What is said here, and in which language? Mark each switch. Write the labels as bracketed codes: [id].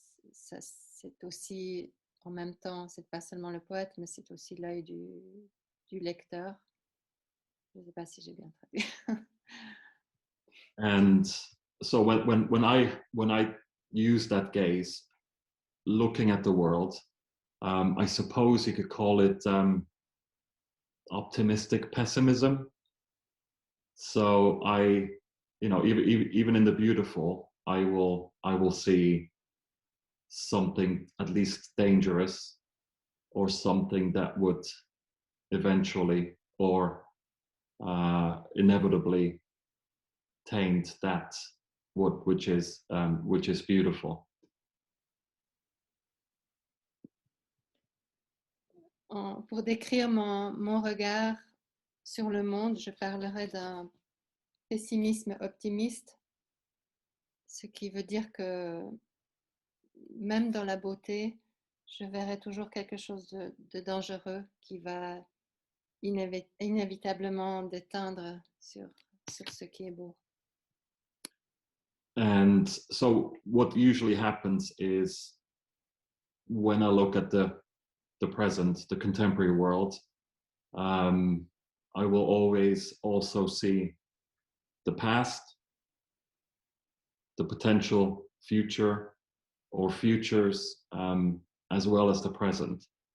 [fr] C'est aussi, en même temps, c'est pas seulement le poète, mais c'est aussi l'œil du lecteur. Je ne sais pas si j'ai bien traduit. [en] And so when I use that gaze, looking at the world, I suppose you could call it optimistic pessimism. So even in the beautiful, I will see something at least dangerous, or something that would eventually or inevitably taint that which is beautiful. [fr] Pour décrire mon regard sur le monde, je parlerai d'un pessimisme optimiste, ce qui veut dire que même dans la beauté, je verrai toujours quelque chose de dangereux qui va inévitablement déteindre sur ce qui est beau. [en] And so what usually happens is, when I look at the present, the contemporary world, I will always also see the past, the potential future or futures, as well as the present.